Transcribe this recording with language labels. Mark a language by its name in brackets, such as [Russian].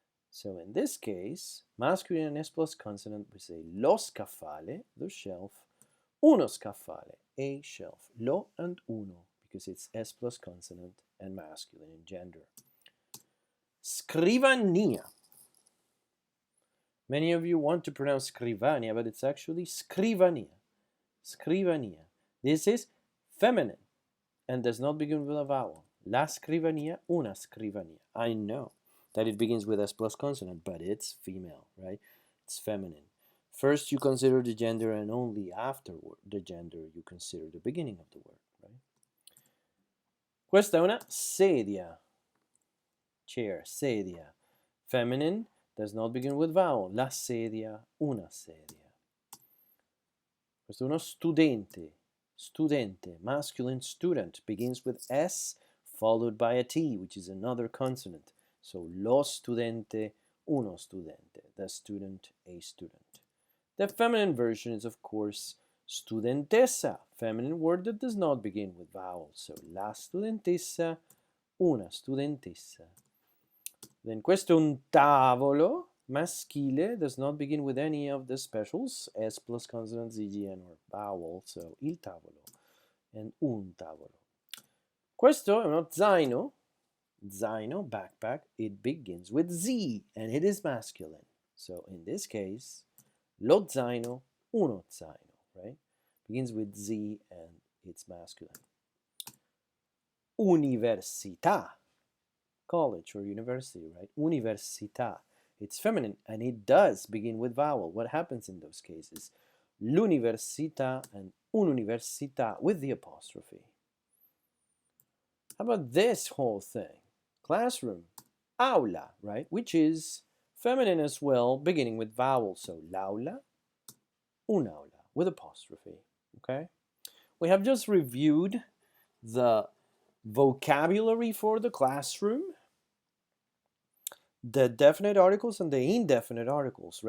[English] So in this case, masculine and S plus consonant, we say [Italian] lo scaffale, [English] the shelf, [Italian] uno scaffale, [English] a shelf, lo and uno, because it's S plus consonant and masculine in gender. [Italian] Scrivania. [English] Many of you want to pronounce scrivania, but it's actually scrivania. Scrivania. This is feminine and does not begin with a vowel. [Italian] La scrivania, una scrivania. [English] I know that it begins with S plus consonant, but it's female, right? It's feminine. First you consider the gender, and only afterward the gender you consider the beginning of the word, right? [Italian] Questa è una sedia. Chair, sedia. [English] Feminine does not begin with vowel. [Italian] La sedia, una sedia. Questo è uno studente. [English] Studente, masculine student, begins with S followed by a T, which is another consonant. So, [Italian] lo studente, uno studente, [English] the student, a student. The feminine version is, of course, studentessa, feminine word that does not begin with vowels. [Italian] So, la studentessa, una studentessa. [English] Then, [Italian] questo è un tavolo, maschile, [English] does not begin with any of the specials, S plus consonant, ZGN, or vowel, so [Italian] il tavolo, [English] and [Italian] un tavolo. Questo è uno zaino, zaino, [English] backpack, it begins with Z, and it is masculine. So in this case, [Italian] lo zaino, uno zaino, [English] right? Begins with Z, and it's masculine. Università, college or university, right? Università. It's feminine, and it does begin with vowel. What happens in those cases? [Italian] L'università [English] and [Italian] un'università [English] with the apostrophe. How about this whole thing? Classroom, aula, right? Which is feminine as well, beginning with vowel. So [Italian] l'aula, un'aula [English] with apostrophe, okay? We have just reviewed the vocabulary for the classroom, the definite articles and the indefinite articles.